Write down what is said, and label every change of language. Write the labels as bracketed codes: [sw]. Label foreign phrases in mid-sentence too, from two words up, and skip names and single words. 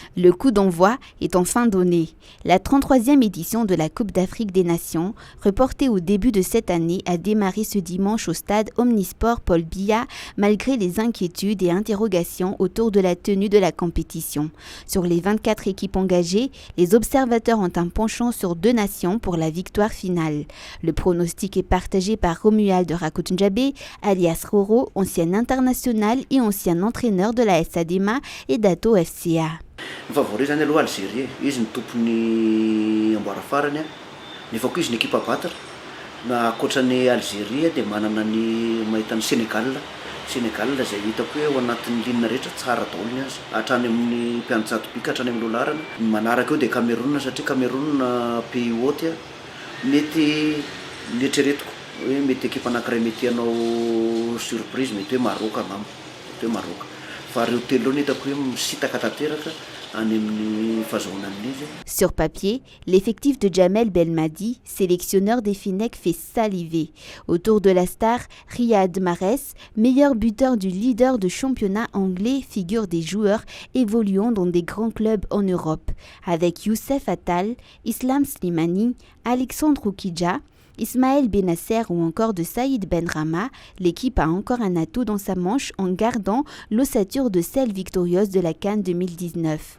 [fr] Le coup d'envoi est enfin donné. La 33e édition de la Coupe d'Afrique des Nations, reportée au début de cette année, a démarré ce dimanche au stade Omnisport Paul Biya, malgré les inquiétudes et interrogations autour de la tenue de la compétition. Sur les 24 équipes engagées, les observateurs ont un penchant sur 2 nations pour la victoire finale. Le pronostic est partagé par Romuald Rakotnjabé, alias Roro, ancien international et ancien entraîneur de la SADEMA et d'Ato FCA. [mg] Ny favori zany aloha Algérie, izy ny tompony amboara farany, nefa koa izy ny [fr] équipe à battre. [mg] Na ankoatran'ny Algérie dia manana ny mahita ny Sénégal zay hitako hoe ao anatin'ny linina rehetra tsara daholo ny azy, hatrany amin'ny mpianatsato bika hatrany amin'ny lolarana. Manaraka eo dia Cameroun satria Cameroun [fr] pays hôte [mg] mety eritreretiko hoe mety équipe anankiray mety hanao surprise, mety hoe Maroc angamba, fa reo telo ny hitako hoe misitaka tanteraka any amin'ny fahazoanan'ny izy. [fr] Sur papier, l'effectif de Djamel Belmadi, sélectionneur des Fennecs, fait saliver. Autour de la star, Riyad Mahrez, meilleur buteur du leader de championnat anglais, figure des joueurs évoluant dans des grands clubs en Europe, avec Youssef Attal, Islam Slimani, Alexandre Oukidja, Ismaël Benasser ou encore de Saïd Benrahma, l'équipe a encore un atout dans sa manche en gardant l'ossature de celle victorieuse de la CAN 2019.